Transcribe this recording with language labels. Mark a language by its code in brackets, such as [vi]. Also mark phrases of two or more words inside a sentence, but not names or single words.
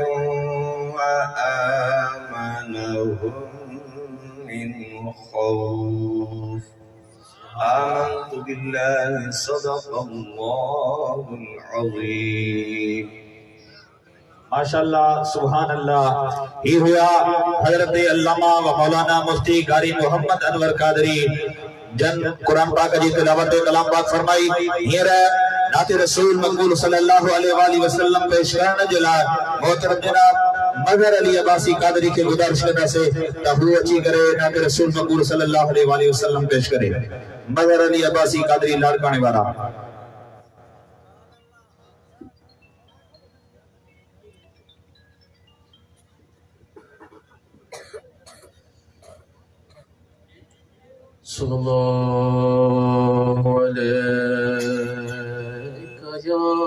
[ar] وآمنهم من خوف آمنت بالله صدق الله العظيم ما شاء الله سبحان الله. [sd] ही हुआ हजरत अल्लामा व मौलाना मुफ्ती कारी मोहम्मद अनवर कादरी जन कुरान पाक जी तिलावत कलाम पाक फरमाई। हीर नाते रसूल मकबूल [ar] صلى الله عليه وسلم [sd] पेश करण जे लाइ मोहतरम जनाब मजहर अली अब्बासी कादरी के गुजारिश करना से त हू अची करे नाते रसूल मकबूल [ar] صلى الله عليه وسلم [sd] पेश करे। मजहर अली अब्बासी कादरी लाड़काने वाला। [ar] صلى الله عليك يا